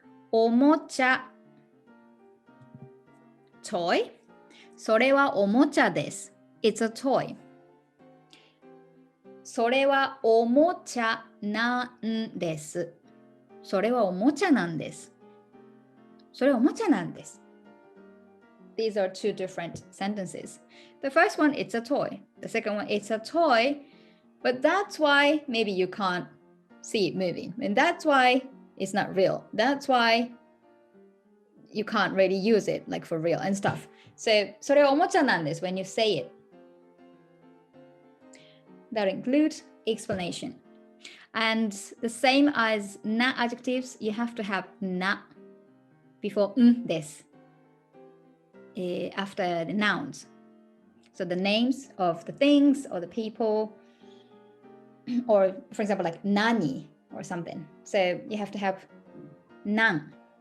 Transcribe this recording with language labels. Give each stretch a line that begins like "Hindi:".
Japanese: おもちゃ toy. それはおもちゃです。
English: It's a toy.
Japanese: それはおもちゃなんです。それはおもちゃなんです。それはおもちゃなんです。
English: These are two different sentences. The first one, it's a toy. The second one, it's a toy. But that's why maybe you can't see it moving. And that's why it's not real. That's why you can't really use it like for real and stuff. So,
Japanese: それはおもちゃなんです
English: when you say it. That includes explanation. And the same as na adjectives, you have to have na before です after the nouns. So the names of the things or the people, or for example, like nani or something. So you have to have nan